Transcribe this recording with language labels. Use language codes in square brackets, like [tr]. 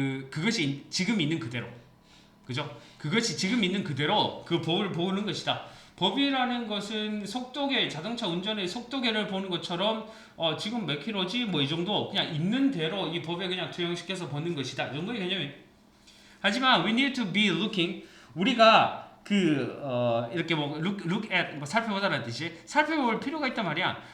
[ko] 그것이 지금 있는 그대로. 그죠? 그것이 지금 있는 그대로 그 법을 보는 것이다. 법이라는 것은 속도계, 자동차 운전의 속도계를 보는 것처럼 지금 몇 킬로지? 뭐 이 정도 그냥 있는 대로 이 법에 그냥 투영시켜서 보는 것이다. 이 정도의 개념이에요. 하지만 [en] we need to be looking. [ko] 우리가 이렇게 [en] look at [ko] 살펴보다라는 뜻이 살펴볼 필요가 있단 말이야.